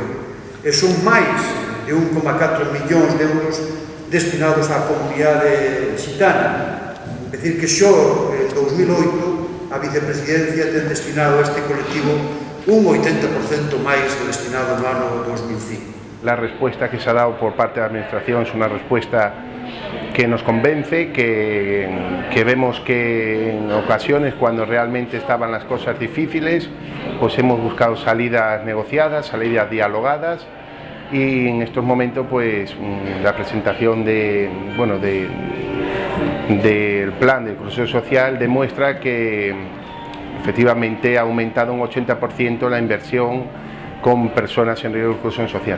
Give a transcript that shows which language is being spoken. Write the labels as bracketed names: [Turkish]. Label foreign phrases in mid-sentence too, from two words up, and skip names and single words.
[Galician] E son máis de 1,4 millóns de euros destinados á comunidade xitana. É dicir, que xo en 2008 a vicepresidencia ten destinado a este colectivo un 80% máis do destinado no ano 2005. [Spanish] La respuesta que se ha dado por parte de la Administración es una respuesta que nos convence, que vemos que en ocasiones, cuando realmente estaban las cosas difíciles, pues hemos buscado salidas negociadas, salidas dialogadas, y en estos momentos pues la presentación del plan de inclusión social demuestra que efectivamente ha aumentado un 80% la inversión con personas en riesgo de exclusión social.